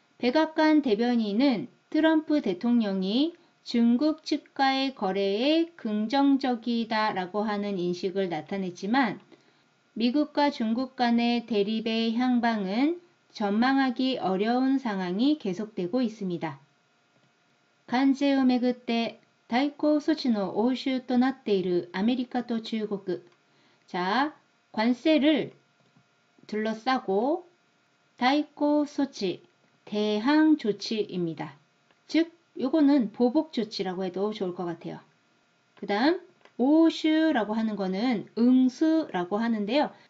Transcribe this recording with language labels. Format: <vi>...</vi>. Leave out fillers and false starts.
<ko>백악관 대변인은 트럼프 대통령이 중국 측과의 거래에 긍정적이다라고 하는 인식을 나타냈지만 미국과 중국 간의 대립의 향방은 전망하기 어려운 상황이 계속되고 있습니다.</ko> <ja>関税をめぐって対抗措置の応酬となっているアメリカと中国.</ja> <ko>자, 관세를 둘러싸고対抗 措置, 대항 조치입니다. 즉, 요거는 보복 조치라고 해도 좋을 것 같아요. 그 다음, 오슈라고 하는 거는 응수라고 하는데요.</ko>